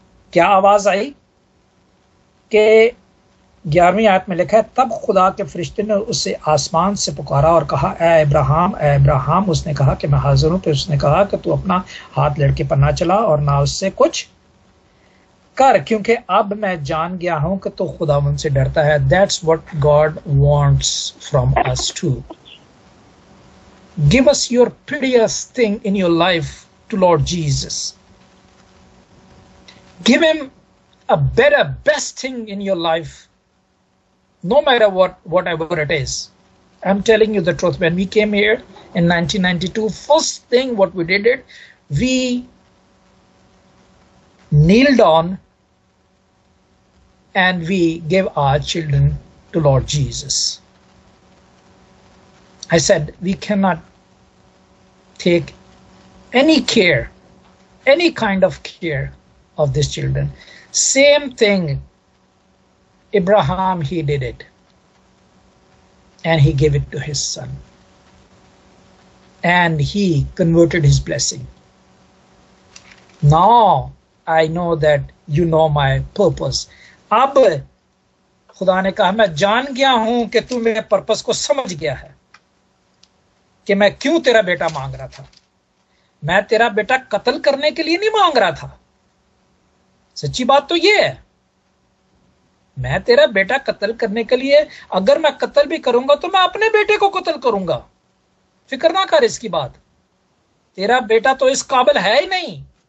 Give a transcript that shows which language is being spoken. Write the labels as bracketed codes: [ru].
[ur] کیا آواز آئی؟ کہ 11ویں آیت میں لکھا ہے، تب خدا کے فرشتے نے اسے آسمان سے پکارا اور کہا، اے ابراہیم، اے ابراہیم۔ اس نے کہا کہ میں حاضر ہوں۔ پھر اس نے کہا کہ تو اپنا ہاتھ لڑکے پر نہ چلا اور نہ اس سے کچھ کر، کیونکہ اب میں جان گیا ہوں کہ تو خداوند سے ڈرتا ہے۔ [en] That's what God wants from us too. Give us your prettiest thing in your life to Lord Jesus. Give him a better, best thing in your life, no matter whatever it is. I'm telling you the truth. When we came here in 1992, first thing what we did, we kneeled on and we gave our children to Lord Jesus. I said, we cannot take any care, any kind of care of these children. Same thing, Abraham, he did it. And he gave it to his son. And he converted his blessing. Now, I know that you know my purpose. [ur] اب خدا نے کہا، میں جان گیا ہوں کہ تو میرے پرپس کو سمجھ گیا ہے کہ میں کیوں تیرا بیٹا مانگ رہا تھا۔ میں تیرا بیٹا قتل کرنے کے لیے نہیں مانگ رہا تھا، سچی بات تو یہ ہے۔ میں تیرا بیٹا قتل کرنے کے لیے، اگر میں قتل بھی کروں گا تو میں اپنے بیٹے کو قتل کروں گا، فکر نہ کر اس کی بات۔ تیرا بیٹا تو اس قابل ہے ہی نہیں